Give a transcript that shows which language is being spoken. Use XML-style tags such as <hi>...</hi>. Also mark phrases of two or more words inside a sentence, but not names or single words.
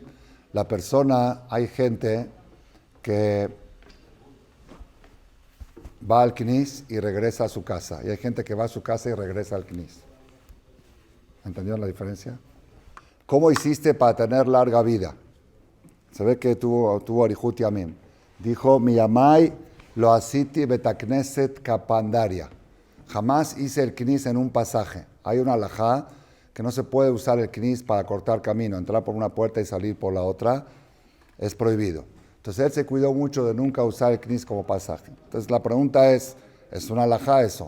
<es>La persona, hay gente que va al Knis y regresa a su casa. Y hay gente que va a su casa y regresa al Knis. ¿Entendieron la diferencia? ¿Cómo hiciste para tener larga vida? Se ve que tuvo</es> <he>אריכות ימים. Dijo, מימי לא עשיתי בית הכנסת קפנדריא.</he> <es>Jamás hice el Knis en un pasaje. Hay una halajá que no se puede usar el Knis para cortar camino, entrar por una puerta y salir por la otra, es prohibido. Entonces él se cuidó mucho de nunca usar el Knis como pasaje. Entonces la pregunta es una halajá eso?</es>